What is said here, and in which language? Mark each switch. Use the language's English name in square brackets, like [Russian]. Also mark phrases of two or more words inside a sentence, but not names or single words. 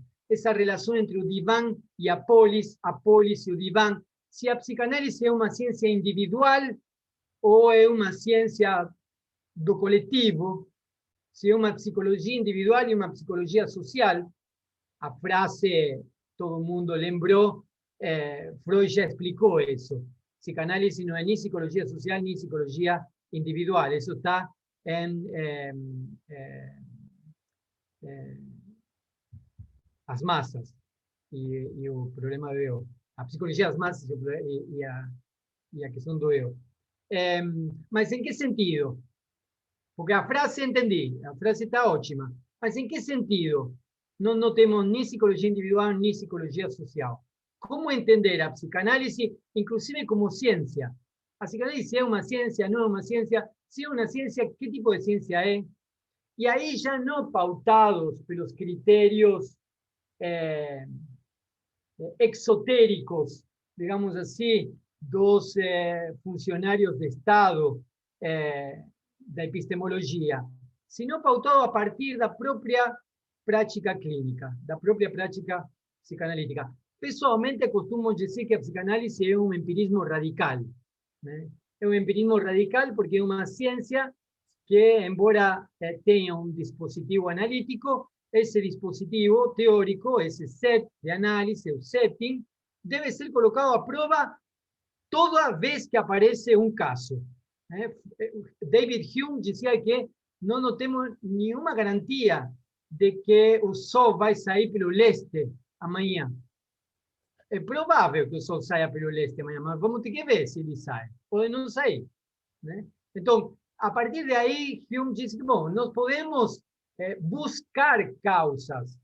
[Portuguese] Essa relação entre o divã e a polis e o divã. Se a psicanálise é uma ciência individual ou é uma ciência do coletivo, se é uma psicologia individual e uma psicologia social. a frase, [Spanish] todo el mundo lembró, Freud ya explicó eso. Psicanálisis no es ni psicología social ni psicología individual. Eso está en As Masas y el problema de eu. [Portuguese] A psicologia das massas e a questão do eu. Mas em que sentido? Porque a frase entendi, a frase está ótima. Mas em que sentido? Não temos nem psicologia individual nem psicologia social. Como entender a psicanálise, inclusive como ciência? A psicanálise é uma ciência, não é uma ciência? Se é uma ciência, que tipo de ciência é? E aí já não pautados pelos critérios exotéricos, [Spanish] digamos así, [Portuguese] dos funcionarios de Estado da epistemologia, sino pautado a partir da própria prática clínica, da própria prática psicanalítica. Pessoalmente, costumo dizer que a psicanálise é um empirismo radical. Né? É um empirismo radical porque é uma ciência que, embora tenha um dispositivo analítico, [Spanish] ese dispositivo teórico, ese set de análisis, el setting, debe ser colocado a prueba toda vez que aparece un caso. [Portuguese] David Hume [Spanish] decía que [Portuguese] no temos nenhuma garantia de que o sol vai sair pelo leste amanhã. É provável que o sol saia pelo leste amanhã, mas vamos ter que ver se ele sai. Pode não sair. Né? Então, a partir de aí, Hume disse que, bom, nós podemos buscar causas.